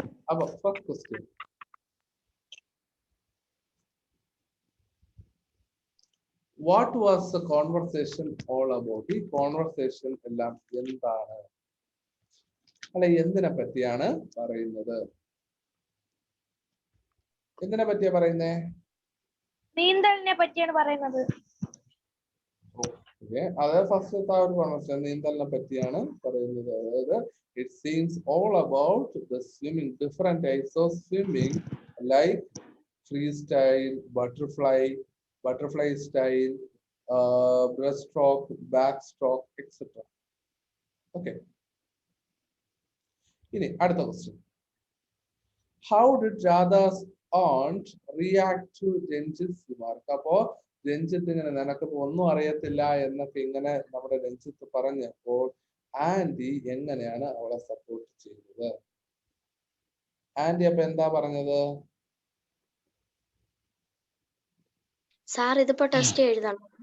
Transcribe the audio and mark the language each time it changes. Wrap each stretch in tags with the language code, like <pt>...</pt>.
<ml>അപ്പൊ first question,</ml> <en>what was the conversation all about?</en> <ml>ഈ conversation എല്ലാം എന്താണ്, അല്ലെ എന്തിനെ പറ്റിയാണ് പറയുന്നത്? എന്തിനെ പറ്റിയാ പറയുന്നേ? നീന്തലിനെ പറ്റിയാണ് പറയുന്നത്. അതായത് ഫസ്റ്റത്തെ ആ ഒരു കോൺവെർസേഷൻ നീന്തലിനെ പറ്റിയാണ് പറയുന്നത്. അതായത്</ml> <en>it seems all about the swimming, different types of swimming like freestyle, butterfly style, breaststroke, backstroke, etc. Okay.</en> <ml>ഇനി അടുത്ത question,</ml> <en>how did Radha's aunt react to Renjit's remark?</en> <ml>അപ്പോ രഞ്ജിത്ത് ഇങ്ങനെ നിനക്കിപ്പോ ഒന്നും അറിയത്തില്ല എന്നൊക്കെ ഇങ്ങനെ നമ്മുടെ രഞ്ജിത്ത് പറഞ്ഞപ്പോൾ ആന്റി എങ്ങനെയാണ് അവളെ സപ്പോർട്ട് ചെയ്തത്? ആന്റി അപ്പൊ എന്താ പറഞ്ഞത്? സാർ ഇതിപ്പോ ടെസ്റ്റ് എഴുതണം.</ml>